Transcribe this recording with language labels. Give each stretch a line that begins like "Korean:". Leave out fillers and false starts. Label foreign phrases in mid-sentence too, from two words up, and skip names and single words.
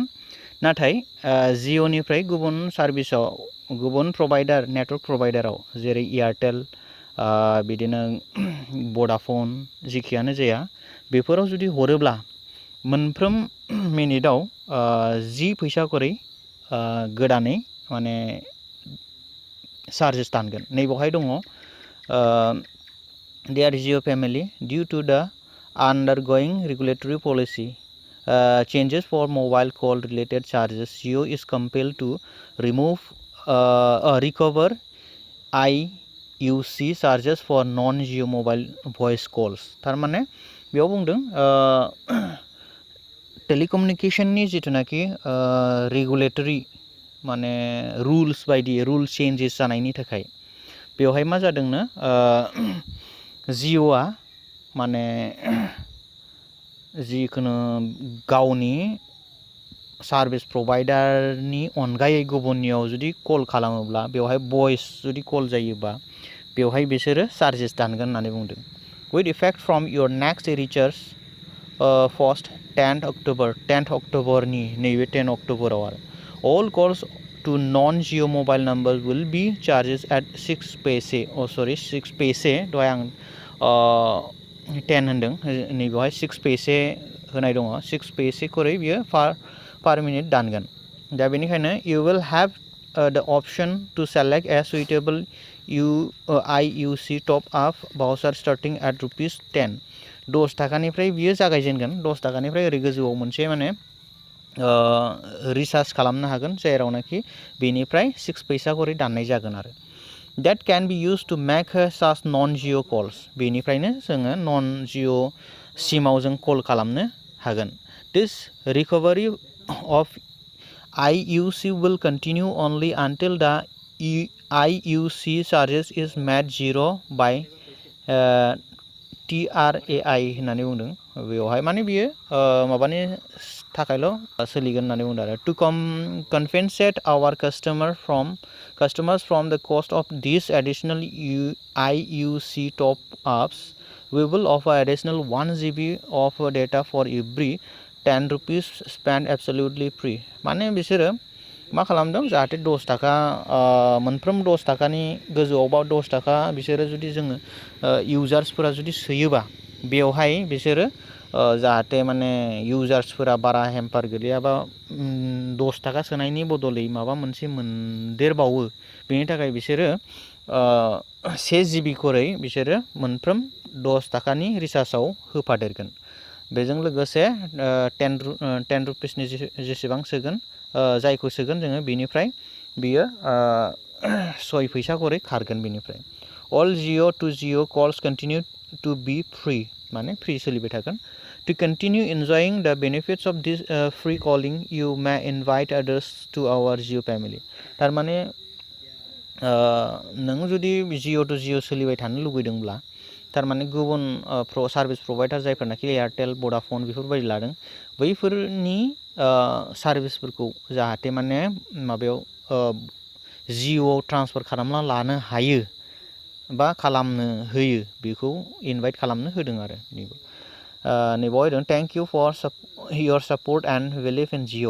Bodo: नाथाय जिअनिफ्राय गुबुन सार्भिसाव, गुबुन प्रभाइडार, नेटवर्क प्रभाइडाराव जेरै एयारटेल, बिदिनो भडाफन, जिखियानो जाया, बेफोराव जुदि हरोब्ला मोनफ्रोम मिनिटाव 10 फैसा करै गोदानै माने चार्जेस दानगोन। नैबावहाय दङ
English: Dear Jio family, due to the undergoing regulatory policy changes for mobile call related charges, Jio is compelled to recover IUC charges for non-Jio mobile voice calls।
Bodo: थारमाने बेयाव बुंदों टेलिकमिउनिकेशननि जिथुनाखि रेगुलेटरि माने रुल्स बायदि रुल चेन्जेस जानायनि थाखाय बेवहाय मा जादोंनो, जिअआ माने जिखुनु गावनि सार्भिस प्रभाइडारनि अनगायै गुबुननियाव जुदि कल खालामोब्ला, बेवहाय भइस जुदि कल जायोबा बेवहाय बिसोरो चार्जेस दानगोन होननानै बुंदों।
English: with effect from your next recharge first
Bodo: 10 अक्ट'बरनि नैबे 10 अक्ट'बराव आरो
English: all calls to non-Jio mobile numbers will be charges at 6 पैसे, 6 पैसे,
Bodo: दहाय आं 10 होनदों, नैबेवहाय 6 पैसे होनाय दङ। 6 पैसे करै बियो पार मिनिट दानगोन। दा बेनिखायनो
English: you will have the option to select a suitable IUC top up voucher starting at ₹10।
Bodo: 10 थाखानिफ्राय बियो जागायजेनगोन। 10 थाखानिफ्राय ओरै गोजौआव मोनसे माने रिसार्ज खालामनो हागोन, जेरावनाखि बेनिफ्राय 6 पैसा करै दाननाय जागोन आरो
English: that can be used to make such non-Jio calls।
Bodo: बेनिफ्रायनो जोङो non-Jio सिमाव जों कल खालामनो हागोन।
English: This recovery of IUC will continue only until the IUC charges is made zero by TRAI
Bodo: होननानै बुंदों। बेवहाय माने बियो माबानि थाखायल' सोलिगोन होननानै बुंदों आरो
English: to compensate our customers from the cost of these additional IUC top ups, we will offer additional 1 GB of data for every ₹10 spent absolutely free।
Bodo: माने बिसोरो मा खालामदों, जाहाथे 10 थाखा मोनफ्रोम 10 थाखानि गोजौआवबा 10 थाखा बिसोरो जुदि जोङो इउजार्सफोरा जुदि सोयोबा, बेवहाय बिसोरो जाहाथे माने इउजार्सफोरा बारा हेम्पार गोलैयाबा 10 थाखा सोनायनि बदलै माबा मोनसे मोनदेरबावो, बेनि थाखाय बिसोरो 1 GB करै बिसोरो मोनफ्रोम 10 थाखानि रिसार्जआव होफादेरगोन। बेजों लोगोसे 10 रुपिसनि जेसेबां सोगोन, जायखौ सोगोन जोङो, बेनिफ्राय बियो 6 फैसा करै खारगोन बेनिफ्राय।
English: All Jio to Jio calls continue to be free,
Bodo: माने फ्रि सोलिबाय थागोन।
English: To continue enjoying the benefits of this free calling, you may invite others to our Jio family।
Bodo: थारमाने नों जुदि जिअ टु जिअ सोलिबाय थानो लुगैदोंब्ला, थारमाने गुबुन सार्भिस प्रभाइडार जायफोरनाखि एयारटेल, भडाफन बेफोरबायदि लादों, बैफोरनि सार्भिसफोरखौ जाहाथे माने माबायाव जिअआव ट्रान्सफार खालामना लानो हायो बा खालामनो होयो, बेखौ इनभाइट खालामनो होदों आरो नैबाव होदों
English: thank you for your support and believe in Jio.